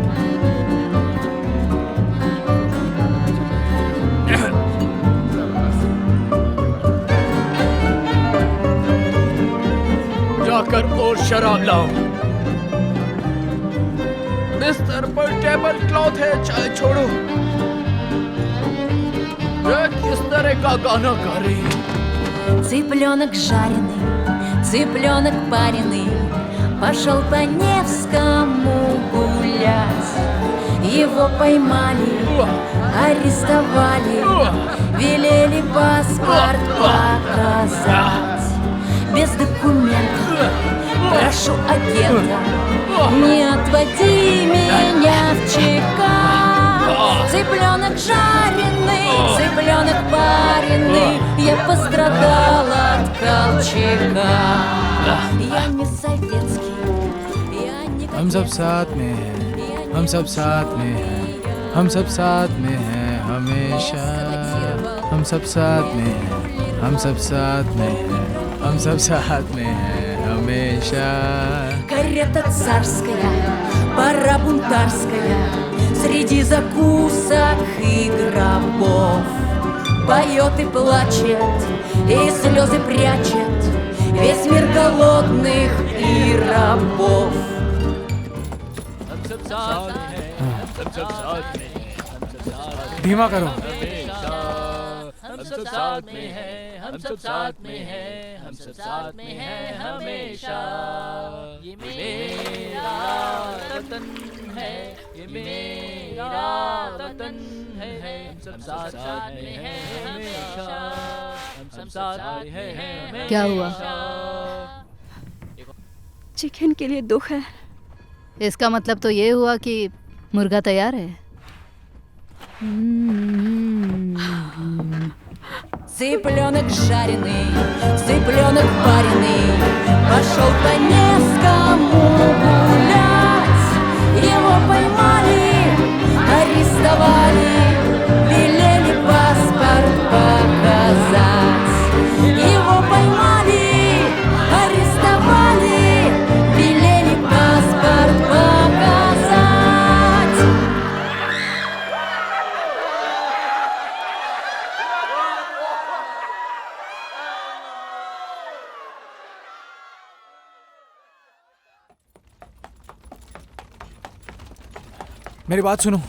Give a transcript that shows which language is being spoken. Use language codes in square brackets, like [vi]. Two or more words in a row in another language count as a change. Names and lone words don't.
[hi] जाकर और शराब लाओ। बिस्तर पर [en] table cloth [hi] है, चाय छोड़ो। ये किस तरह का गाना गा रही है? [ru] Цыпленок жареный, цыпленок пареный, пошел по Невскому гулять. Его поймали, арестовали, велели паспорт показать. Без документов Не отводи меня в ЧК. Цыпленок жареный, цыпленок пареный, я пострадала от Колчака. Я не советский, я не [hi] हम सब साथ में हैं, हम सब साथ में हैं, हम सब साथ में हैं हमेशा। हम सब साथ में हैं, हम सब साथ में हैं, हम सब साथ में हैं हमेशा। [ru] Карета царская, пора бунтарская, среди закусок и гробов. Поет и плачет, и слезы прячет весь мир голодных и рабов. [hi] धीमा करो। हम सब साथ में हैं, हम सब साथ में हैं, हम सब साथ में हैं हमेशा। ये मेरा वतन है, ये मेरा वतन है, हम सब साथ में हैं हमेशा, हम सब साथ में हैं हमेशा। क्या हुआ? चिकन के लिए दुख है। इसका मतलब तो ये हुआ कि मुर्गा तैयार है। [ru] Цыпленок жареный, цыпленок пареный, пошел по Невскому гулять. Его поймали, арестовали, велели паспорт показать. Его поймали, арестовали, велели паспорт показать. [hi] मेरी बात सुनो।